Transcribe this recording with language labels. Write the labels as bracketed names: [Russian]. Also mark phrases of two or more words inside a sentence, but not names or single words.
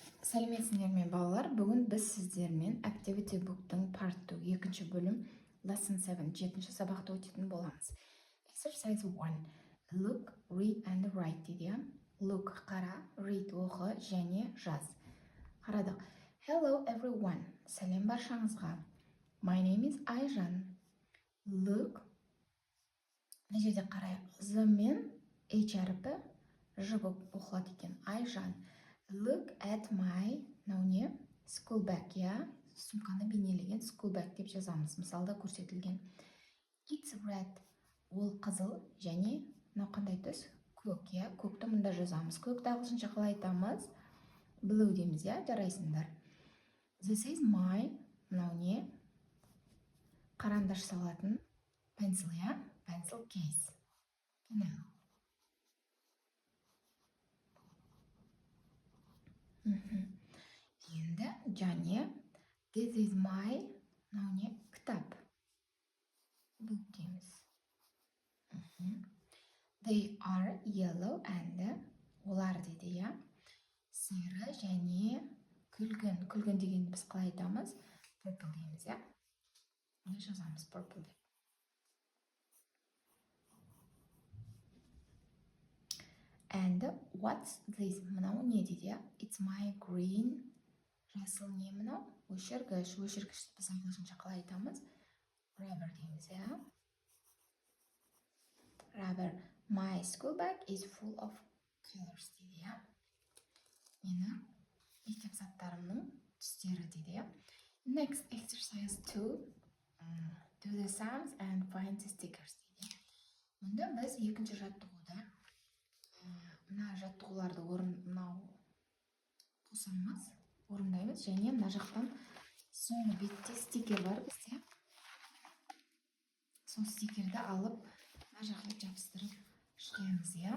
[Kazakh] Сәлеметсіздер ме балалар? Бүгін біз сіздермен Activity Book'тың Part 2 екінші бөлім Lesson 7 жетінші сабақты өтетін боламыз. [English] Exercise 1. Look, read and write дейді. [Kazakh] Look қара, read оқы және жаз. Қарадық. [English] Hello everyone. [Kazakh] Сәлем баршаңызға. [English] My name is Айжан. Look. [Kazakh] Мына жерде қарайық. Z мен H әріпі Ж болып оқылады екен. Айжан. [English] Look at my, не? School bag, [Kazakh] я? Сумканы бейнелеген [English] school bag [Kazakh] деп жазамыз. Мысалда көрсетілген. [English] It's red. [Kazakh] Ол қызыл және қандай түс? Көк, я? Көкті мұнда жазамыз. Көкті ағылшынша қалай айтамыз? Blue дейміз, я? Жарайсыңдар. [English] This is my, [Kazakh] не? Қарандаш салатын pencil, я? [English] Pencil case. Now. [Kazakh] Енді және [English] this is my [Kazakh] кітап. Book дейміз. [English] They are yellow and [Kazakh] олар дейді, я? Сары және күлгін. Күлгін дегенді біз қалай айтамыз? Purple дейміз, я? Оны жазамыз purple деп. [English] And what's this? [Kazakh] Мынау не дейді? [English] It's my green. [Kazakh] Жасыл не мынау? Өшіргіш. Өшіргішті біз ағылшынша қалай айтамыз? Rubber дейміз, я? [English] Rubber. My school bag is full of colors [Kazakh] дейді, я? Менің мектеп заттарымның түстері дейді, я? [English] Next exercise 2. Do the sums and find the stickers дейді. [Kazakh] Мұнда біз екінші жаттығуда мына жаттығуларды қосамыз, орындаймыз және мына жақтан соңғы бетте стикер бар бізде. Сол стикерді алып, мына жаққа жабыстырып шығеміз, я?